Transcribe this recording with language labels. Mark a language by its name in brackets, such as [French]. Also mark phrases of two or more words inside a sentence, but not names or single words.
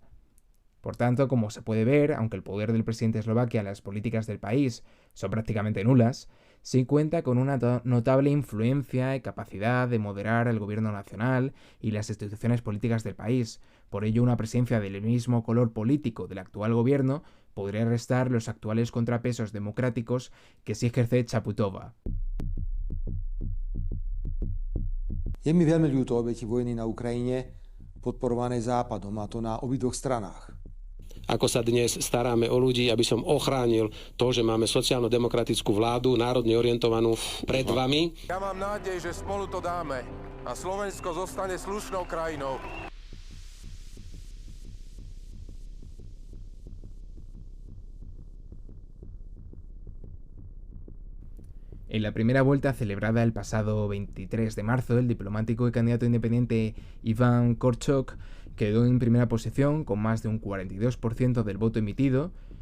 [Spanish] Por tanto, como se puede ver, aunque el poder del presidente de Eslovaquia en las políticas del país son prácticamente nulas, sí cuenta con una notable influencia y capacidad de moderar el gobierno nacional y las instituciones políticas del país. Por ello, una presencia del mismo color político del actual gobierno podría restar los actuales contrapesos democráticos que sí ejerce Čaputová. [Slovak] Je mi veľmi ľúto obeti vojny na Ukrajine, podporované Západom, a to na obidvoch stranách. Ako sa dnes staráme o ľudí, aby som ochránil to, že máme sociálno-demokratickú vládu, národne orientovanú pred vami. Ja mám nádej, že spolu to dáme a Slovensko zostane slušnou krajinou. [Spanish] En la primera vuelta celebrada el pasado 23 de marzo, el diplomático y candidato independiente Iván Korčok quedó en primera posición con más de un 42% del voto emitido,